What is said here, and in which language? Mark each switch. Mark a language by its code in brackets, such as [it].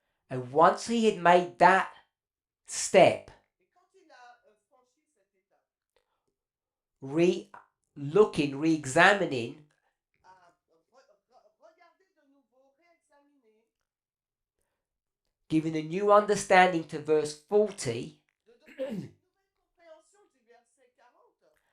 [en] And once he had made that step, [fr] Et quand il a franchi cette étape, [en] re-examining [fr] à regarder de nouveau, réexaminer, [en] giving a new understanding to verse 40, [fr] de donner une nouvelle compréhension du verset 40,